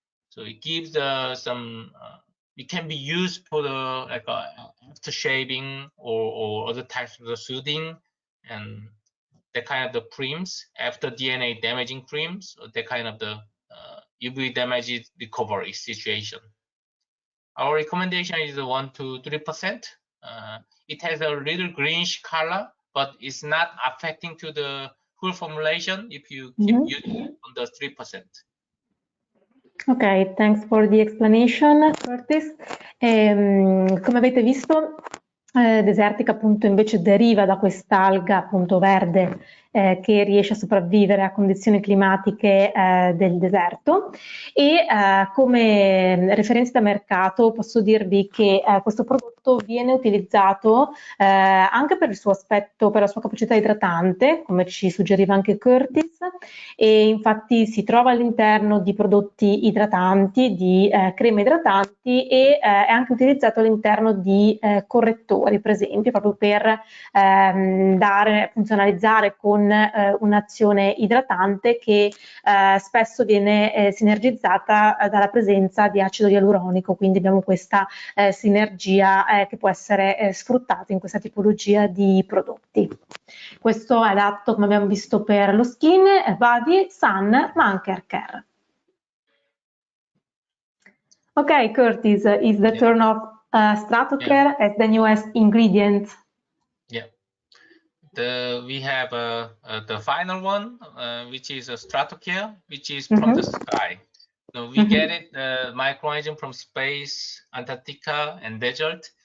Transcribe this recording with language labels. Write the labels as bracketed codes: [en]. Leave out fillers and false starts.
[en] So it gives some. It can be used for the like after shaving or other types of the soothing, and that kind of the creams after DNA damaging creams, or that kind of the UV damage recovery situation. our recommendation is 1 to 3%. It has a little greenish color, but it's not affecting to the full formulation if you keep using on the 3%. Ok, thanks for the explanation, Curtis. [it] Come avete visto, Desertica appunto invece deriva da quest'alga appunto verde che riesce a sopravvivere a condizioni climatiche del deserto e come referenza da mercato posso dirvi che questo prodotto viene utilizzato anche per il suo aspetto, per la sua capacità idratante, come ci suggeriva anche Curtis, e infatti si trova all'interno di prodotti idratanti, di creme idratanti e è anche utilizzato all'interno di correttori, per esempio, proprio per funzionalizzare con un'azione idratante che spesso viene sinergizzata dalla presenza di acido ialuronico, quindi abbiamo questa sinergia che può essere sfruttata in questa tipologia di prodotti. Questo è adatto, come abbiamo visto, per lo skin, body, sun, ma anche hair care. [en] Ok, Curtis, is the turn of Stratocare as the newest ingredient. Yeah. We have the final one, which is a Stratocare, which is from the sky. So we get it, microorganism from space, Antarctica, and desert.